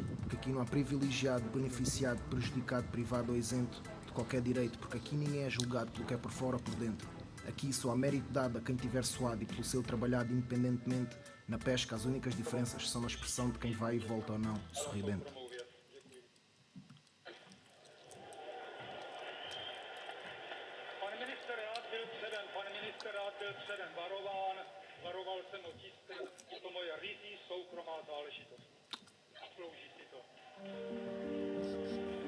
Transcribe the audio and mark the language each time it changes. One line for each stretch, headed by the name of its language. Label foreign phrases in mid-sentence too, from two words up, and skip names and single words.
Portuguese: Porque aqui não há privilegiado, beneficiado, prejudicado, privado ou isento de qualquer direito, porque aqui ninguém é julgado pelo que é por fora ou por dentro. Aqui só há mérito dado a quem tiver suado e pelo seu trabalhado independentemente. Na pesca, as únicas diferenças são na expressão de quem vai e volta ou não, sorridente.
Czech: Varoval jsem o tisku, je to moje ryzí soukromá záležitost. Zaslouží si to.